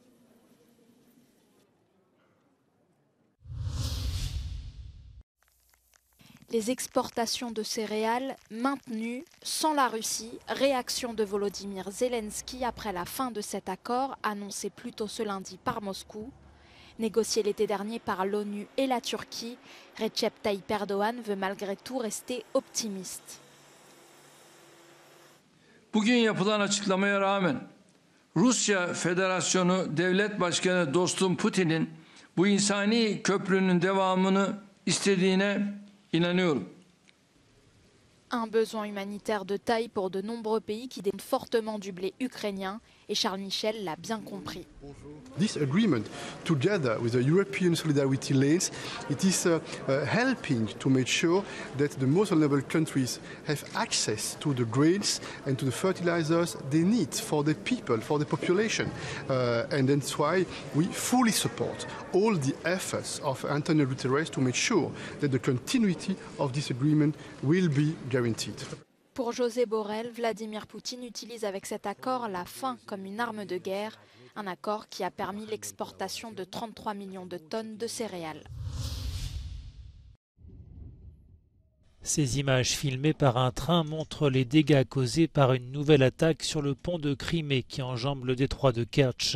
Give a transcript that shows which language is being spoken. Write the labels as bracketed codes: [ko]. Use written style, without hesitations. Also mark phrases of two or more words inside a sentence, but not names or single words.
[fr] Les exportations de céréales maintenues sans la Russie. Réaction de Volodymyr Zelensky après la fin de cet accord annoncé plus tôt ce lundi par Moscou. Négocié l'été dernier par l'ONU et la Turquie, Recep Tayyip Erdoğan veut malgré tout rester optimiste. [tr] Bugün yapılan açıklamaya rağmen Rusya Federasyonu Devlet Başkanı dostum Putin'in bu insani köprünün devamını istediğine inanıyorum. [fr] Un besoin humanitaire de taille pour de nombreux pays qui dépendent fortement du blé ukrainien et Charles Michel l'a bien compris. [en] This agreement, together with the European solidarity lanes, it is helping to make sure that the most vulnerable countries have access to the grains and to the fertilizers they need for their people, for the population. And that's why we fully support all the efforts of Antonio Guterres to make sure that the continuity of this agreement will be guaranteed. [fr] Pour José Borrell, Vladimir Poutine utilise avec cet accord la faim comme une arme de guerre, un accord qui a permis l'exportation de 33 millions de tonnes de céréales. Ces images filmées par un train montrent les dégâts causés par une nouvelle attaque sur le pont de Crimée qui enjambe le détroit de Kertch.